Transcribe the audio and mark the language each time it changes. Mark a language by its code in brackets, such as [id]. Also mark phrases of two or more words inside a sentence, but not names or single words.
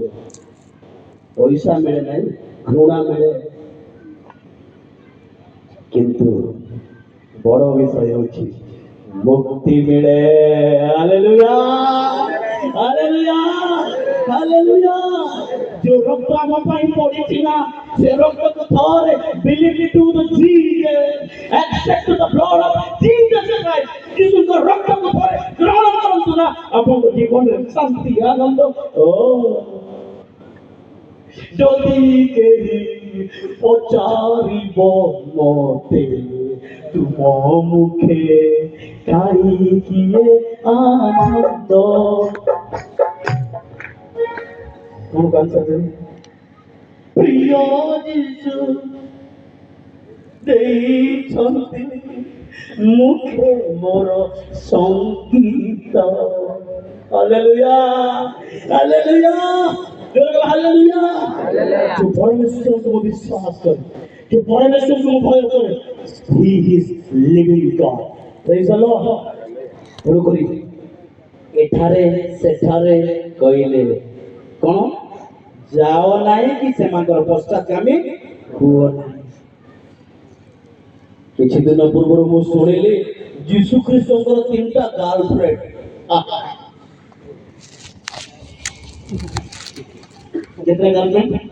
[or] ପଇସା ମିଳେ ନାହିଁ, ଘୃଣା ମିଳେ, କିନ୍ତୁ ବଡ଼ ବିଷୟ ହେଉଛି ମୁକ୍ତି ମିଳେ। ହାଲେଲୁୟା, ହାଲେଲୁୟା, ହାଲେଲୁୟା। ଯୋଉ ରକ୍ତ ଆମ ପାଇଁ ପଡ଼ିଛି ନା, ସେ ରକ୍ତକୁ ଥରେ [en] believe to the Jesus, accept the blood of Jesus Christ, [or] ଯୀଶୁଙ୍କ ରକ୍ତକୁ ଥରେ ଗ୍ରହଣ କରନ୍ତୁ ନା, ଆପଣଙ୍କ ଜୀବନରେ ଶାନ୍ତି, ଆନନ୍ଦ। ଯଦି କେହି ପଚାରିବ ମତେ ତୁମ ମୁଖେ କାହିଁକି ଆନନ୍ଦ, କଣ କାନ୍ଦ ପ୍ରିୟ ଯୀଶୁ ଦେଇଛନ୍ତି ମୁଖେ ମୋର ସଙ୍ଗୀତ। ହାଲେଲୁୟା, ହାଲେଲୁୟା, ହାଲେଲୁୟା। [hi] जो परमेश्वर को विश्वास करे, जो परमेश्वर को भय करे, [en] he is living God. Praise the Lord। [or] तेणुकरी ଏଠାରେ ସେଠାରେ କହିଲେ କଣ ଯାଅ ନାହିଁ କି ସେମାନଙ୍କର ପଶ୍ଚାତଗାମୀ ହୁଅ ନାହିଁ। କିଛି ଦିନ ପୂର୍ବରୁ ମୁଁ ଶୁଣିଲି ଯୀଶୁ ଖ୍ରୀଷ୍ଟଙ୍କର 3ଟା ଗାର୍ଲଫ୍ରେଣ୍ଡ। କେତେ ଗାର୍ଲଫ୍ରେଣ୍ଡ?